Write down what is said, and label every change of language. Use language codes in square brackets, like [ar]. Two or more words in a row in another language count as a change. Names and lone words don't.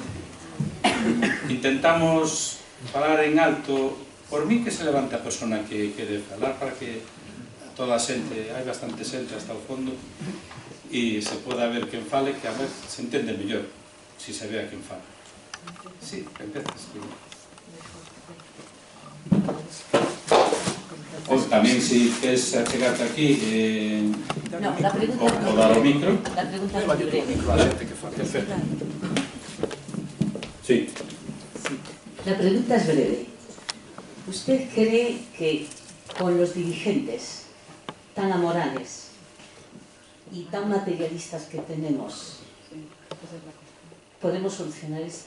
[gl] Intentamos falar en alto, por mí que se levante a persona que quere falar, para que toda a xente, hai bastante xente hasta o fondo, e se poda ver quen fale, que a ver se entende mellor, si se ve a quen fala. Sí, empezas. Ou tamén, se queres achegarte aquí, o dar o micro. [es] La pregunta es muy breve. Sí. La pregunta es breve. ¿Usted cree que con los dirigentes tan amorales y tan materialistas que tenemos podemos solucionar esto?